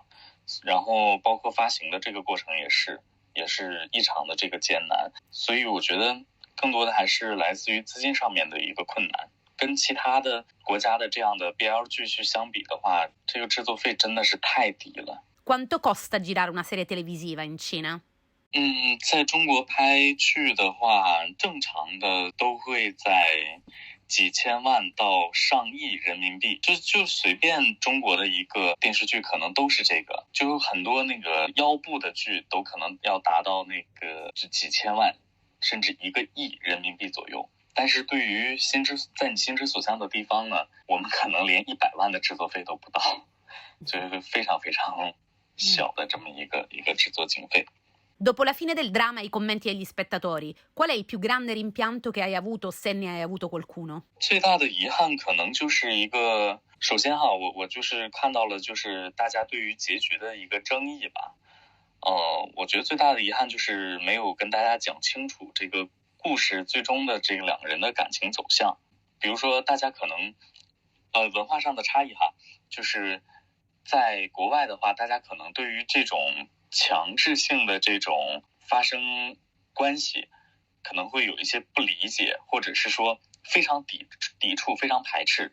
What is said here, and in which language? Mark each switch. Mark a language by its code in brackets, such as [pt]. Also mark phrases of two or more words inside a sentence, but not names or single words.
[zh] 然后包括发行的这个过程也是异常的这个艰难，所以我觉得更多的还是来自于资金上面的一个困难。跟其他的国家的这样的 BL 剧去相比的话，这个制作费真的是太低了。 [it] Quanto costa girare una serie televisiva in Cina? [zh] 在中国拍剧的话，正常的都会在几千万到上亿人民币，就随便中国的一个电视剧可能都是这个，就很多那个腰部的剧都可能要达到那个几千万，甚至1个亿人民币左右。但是对于在你心之所向的地方呢，我们可能连100万的制作费都不到，就是非常非常小的这么一个制作经费。 [it] Dopo la fine del dramma e i commenti agli spettatori, qual è il più grande rimpianto che hai avuto, se ne hai avuto qualcuno? [zh] 最大的遗憾可能就是一个，首先我就是看到了就是大家对于结局的一个争议吧。我觉得最大的遗憾就是没有跟大家讲清楚这个故事最终的这个2个人的感情走向。比如说大家可能文化上的差异就是在国外的话，大家可能对于这种强制性的这种发生关系可能会有一些不理解，或者是说非常抵触、非常排斥。